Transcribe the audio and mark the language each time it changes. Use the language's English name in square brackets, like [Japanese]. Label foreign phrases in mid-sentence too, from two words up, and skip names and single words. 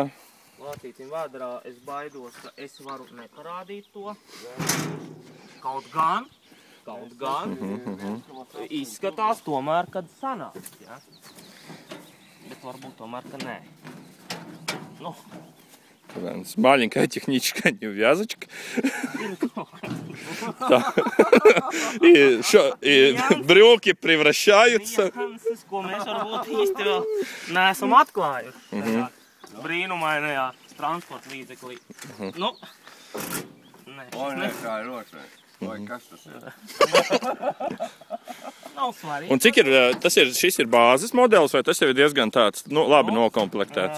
[Latvian] Lācītim vēderā es baidos, ka es varu neparādīt to. Kaut gan izskatās tomēr, kad sanāks, jā. Bet varbūt tomēr, ka nē. Nu. [Russian] Маленькая техническая неувязочка. И брюки превращаются. [Latvian] Ko mēs varbūt īsti vēl neesam atklājuši. Brīnumainajā transporta līdzeklī. Nu, nē, kā ir rošai. Vai kas tas ir? Nav svarīgi. Un cik ir, šis ir bāzes modelis, vai tas jau ir diezgan tāds, nu, labi nokomplektēts?